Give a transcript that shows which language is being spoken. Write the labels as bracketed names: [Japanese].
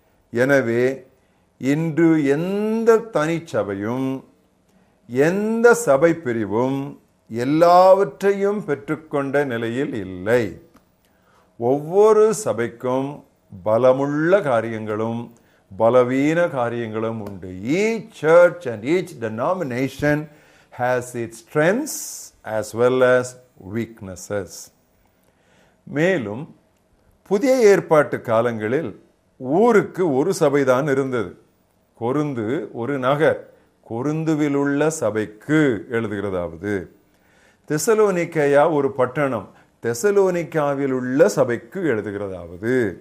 [Tamil] எனவே இன்று எந்த தனிச்சபையும் எந்த சபை பிரிவும் எல்லாவற்றையும் பெற்றுக்கொண்ட நிலையில் இல்லை. ஒவ்வொரு சபைக்கும் பலமுள்ள காரியங்களும் பலவீன காரியங்களும் உண்டு. [English] Each church and each denomination has its strengths as well as weaknesses. [Tamil] மேலும் புதிய ஏற்பாட்டு காலங்களில் ஊருக்கு ஒரு சபைதான் இருந்தது. கொருந்து ஒரு நகர். கொருந்துவில் உள்ள சபைக்கு எழுதுகிறதாவது. தெசலோனிக்கேயா ஒரு பட்டணம். தெசலோனிக்காவில் உள்ள சபைக்கு எழுதுகிறதாவது.